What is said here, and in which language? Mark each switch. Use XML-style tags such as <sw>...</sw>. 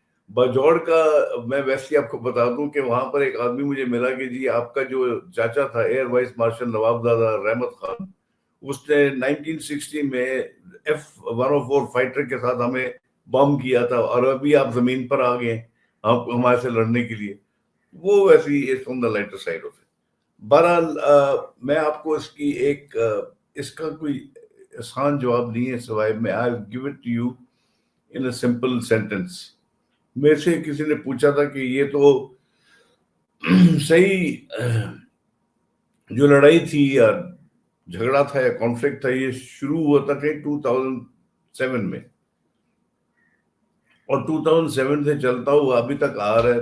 <ur>باجوڑ کا میں ویسے آپ کو بتا دوں کہ وہاں پر ایک آدمی مجھے ملا کہ جی آپ کا جو چاچا تھا ایئر وائس مارشل نواب زادہ رحمت خان, اس نے 1960 میں F-104 فائٹر کے ساتھ ہمیں بم کیا تھا, اور ابھی آپ زمین پر آ گئے آپ ہمارے سے لڑنے کے لیے. وہ ویسے ہی</ur> <en>on the lighter side of it.</en> <ur>بہرحال میں آپ کو اس کا کوئی آسان جواب نہیں ہے, سوائے میں</ur> <en>I give it to you in a simple sentence.</en> <ur>میرے سے کسی نے پوچھا تھا کہ یہ تو صحیح جو لڑائی تھی یا جھگڑا تھا یا کانفلکٹ تھا, یہ شروع ہوا تھا کہ 2007 میں, اور 2007 سے چلتا ہوا ابھی تک آ رہا ہے.</ur>